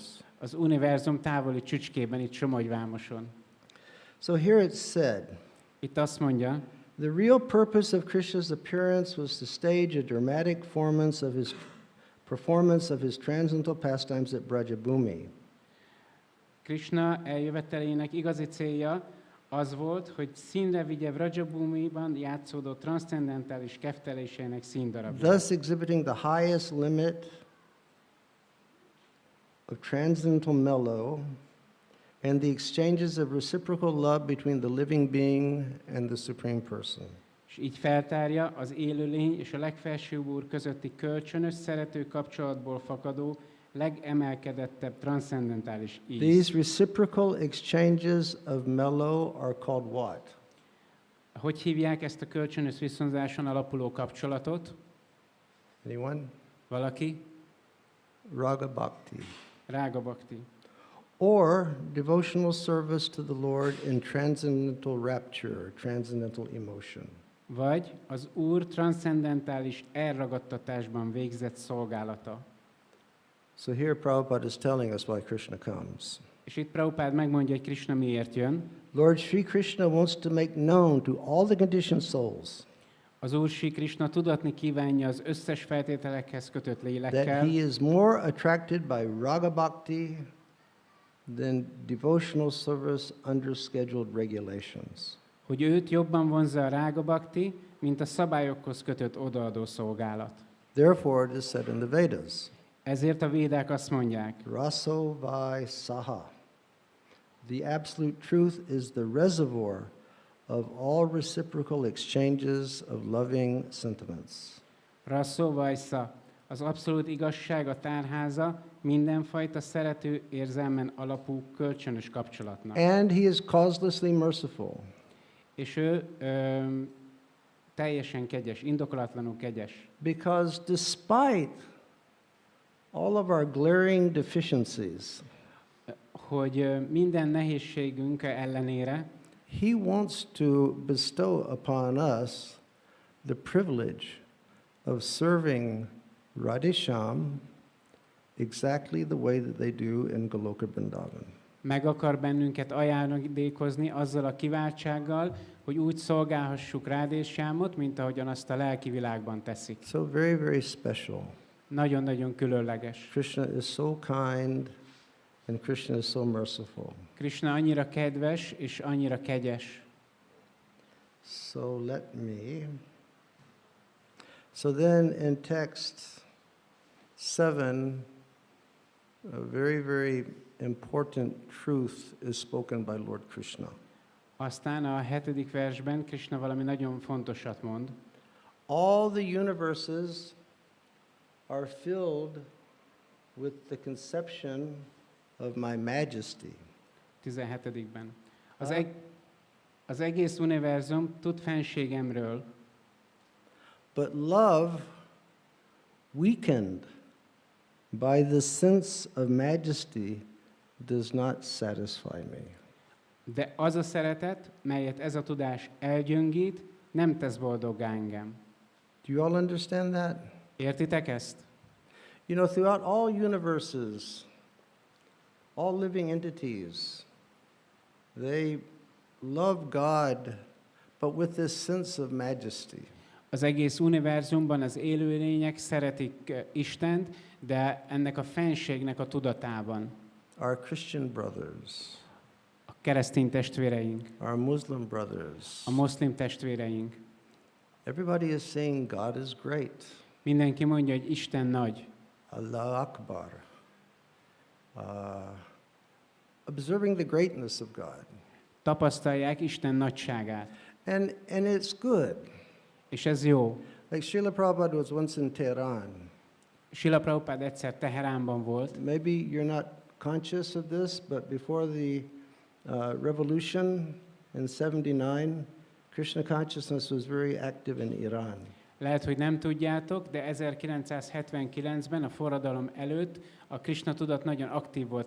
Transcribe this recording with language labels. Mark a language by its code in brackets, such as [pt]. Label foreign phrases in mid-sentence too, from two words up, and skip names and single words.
[hu] Az univerzum távoli csücskében, itt Somogyvámoson. [en] So here it's said, [hu] Itt azt mondja, [en] the real purpose of Krishna's appearance was to stage a dramatic performance of his transcendental pastimes at Brajabhumi. [hu] Krishna eljövetelének igazi célja az volt, hogy színre vigye Vrajabhumiban játszódó transzcendentális keftelésének színdarabját. [en] Thus exhibiting the highest limit of transcendental mellow and the exchanges of reciprocal love between the living being and the Supreme Person. [hu] És így feltárja az élőlény és a legfelsőbb úr közötti kölcsönös szerető kapcsolatból fakadó legemelkedettebb transzcendentális íz. [en] These reciprocal exchanges of mellow are called what? [hu] Hogy hívják ezt a kölcsönös viszonzáson alapuló kapcsolatot? [en] Anyone? [hu] Valaki? [en] Raga Bhakti. [hu] Rága Bhakti. [en] Or devotional service to the Lord in transcendental rapture, transcendental emotion. [hu] Vagy az Úr transzcendentális elragadtatásban végzett szolgálata. [en] So here Prabhupada is telling us why Krishna comes. [hu] És itt Prabhupád megmondja, hogy Krishna miért jön. [en] Lord Sri Krishna wants to make known to all the conditioned souls [hu] Az Úr Sri Krishna tudatni kívánja az összes feltételekhez kötött [en] that [hu] lélekkel, [en] he is more attracted by Raga Bhakti than devotional service under scheduled regulations. [hu] hogy őt jobban vonzza a Rága Bhakti, mint a szabályokhoz kötött odaadó szolgálat. [en] Therefore, it is said in the Vedas, [hu] Ezért a védák azt mondják, [sa] रसो वै सः. [en] The absolute truth is the reservoir of all reciprocal exchanges of loving sentiments. [sa] रसो वै सः, [hu] az abszolút igazság a tárháza mindenfajta szerető érzelmen alapú kölcsönös kapcsolatnak. [en] And he is causelessly merciful. [hu] És ő teljesen kegyes, indokolatlanul kegyes. [en] Because despite all of our glaring deficiencies, [hu] hogy minden nehézségünk ellenére [en] He wants to bestow upon us the privilege of serving Radhesham exactly the way that they do in Goloka Vrindavan. [hu] meg akar bennünket ajándékozni azzal a kiváltsággal, hogy úgy szolgálhassuk Radheshamot, mint ahogyan azt a lelki világban teszik. [en] So very, very special. [hu] Nagyon-nagyon különleges. [en] Krishna is so kind and Krishna is so merciful. [hu] Krishna annyira kedves és annyira kegyes. [en] So let me. So then in text 7, a very, very important truth is spoken by Lord Krishna. [hu] Aztán a 7. versben Krishna valami nagyon fontosat mond. [en] All the universes are filled with the conception of my majesty. [hu] 17-ben. Az egész univerzum tud fenségemről, [en] But love, weakened by the sense of majesty, does not satisfy me. [hu] de az a szeretet, melyet ez a tudás elgyöngít, nem tesz boldoggá engem. [en] Do you all understand that? [hu] Értitek ezt? [en] You know, throughout all universes, all living entities, they love God, but with this sense of majesty. [hu] Az egész univerzumban az élőlények szeretik Istent, de ennek a fenségnek a tudatában. [en] Our Christian brothers, [hu] A keresztény testvéreink, [en] our Muslim brothers, [hu] a muszlim testvéreink, [en] everybody is saying God is great. [hu] mindenki mondja, hogy Isten nagy. [ar] الله أكبر. [en] Observing the greatness of God. [hu] Tapasztalják Isten nagyságát. [en] And it's good. [hu] És ez jó. [en] Like Srila Prabhupada was once in Tehran. [hu] Srila Prabhupád egyszer Teheránban volt. [en] Maybe you're not conscious of this, but before the revolution in 79, Krishna consciousness was very active in Iran. [hu] Lehet, hogy nem tudjátok, de 1979-ben, a forradalom előtt a Krishna tudat nagyon aktív volt